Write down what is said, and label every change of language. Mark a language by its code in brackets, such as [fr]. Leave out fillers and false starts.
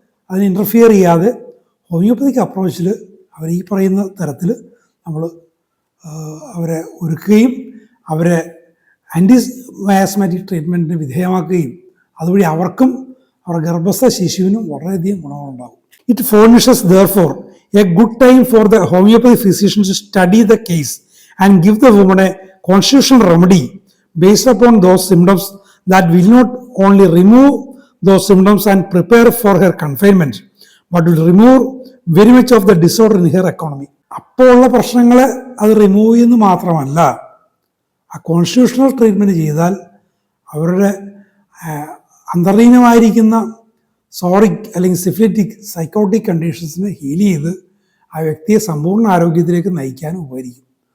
[ml] അതിന് ഇൻ്റർഫിയർ ചെയ്യാതെ ഹോമിയോപ്പതിക് അപ്രോച്ചിൽ അവർ ഈ പറയുന്ന തരത്തിൽ നമ്മൾ അവരെ ഒരുക്കുകയും അവരെ ആൻറ്റി ആസ്മാറ്റിക് ട്രീറ്റ്മെൻറ്റിന് വിധേയമാക്കുകയും അതുവഴി അവർക്കും അവരുടെ ഗർഭസ്ഥ ശിശുവിനും വളരെയധികം ഗുണങ്ങളുണ്ടാകും. [en] It furnishes, therefore, a good time for the homeopathy physicians to study the case and give the woman a constitutional remedy based upon those symptoms that will not only remove those symptoms and prepare for her confinement, but will remove very much of the disorder in her economy. [ml] അപ്പോൾ ഉള്ള പ്രശ്നങ്ങളെ അത് remove ചെയ്യുന്നു മാത്രമല്ല, ആ constitutional treatment ചെയ്താൽ അവരുടെ അന്തർലീനമായിരിക്കുന്ന സോറിക് അല്ലെങ്കിൽ സിഫിലിറ്റിക് സൈക്കോട്ടിക് കണ്ടീഷൻസിനെ ഹീൽ ചെയ്ത് ആ വ്യക്തിയെ സമ്പൂർണ്ണ ആരോഗ്യത്തിലേക്ക് നയിക്കാനും ഉപകരിക്കും.